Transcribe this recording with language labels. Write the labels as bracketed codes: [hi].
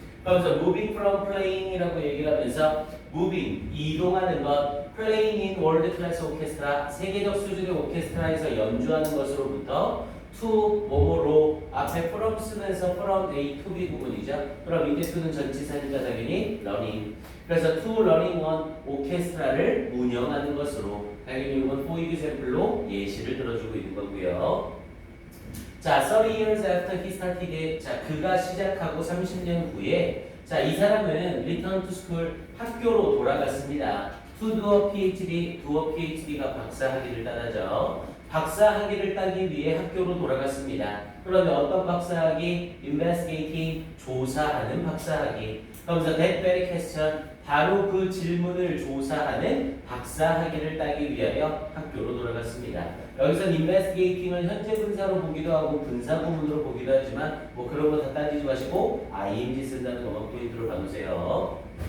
[ko] 그래서 [en] moving from playing [ko] 이라고 얘기를 하면서 moving, 이동하는 것, [en] playing in world class orchestra, [ko] 세계적 수준의 오케스트라에서 연주하는 것으로부터 to 뭐뭐로 앞에 from 쓰면서 [en] from A to B [ko] 부분이죠. 그럼 이때 to는 전치사니까 당연히 learning. 그래서 [en] to learning on [ko] 오케스트라를 운영하는 것으로 당연히 이건 [en] for example [ko] 로 예시를 들어주고 있는 거고요. 자, [en] 30 years after he started it. [ko] 자, 그가 시작하고 30년 후에 자, 이 사람은 [en] return to school [ko] 학교로 돌아갔습니다. [en] to do a PhD, do a PhD가 [ko] 박사학위를 따다죠. 박사학위를 따기 위해 학교로 돌아갔습니다. 그런데 어떤 박사학위? investigating, 조사하는 박사학위. 그러면서 [en] that very question, [ko] 바로 그 질문을 조사하는 박사학위를 따기 위하여 학교로 돌아갔습니다. 여기서 investigating을 현재 분사로 보기도 하고 분사 구문으로 보기도 하지만 뭐 그런 거 다 따지지 마시고 ing 쓴다는 것만 포인트로 봐주세요.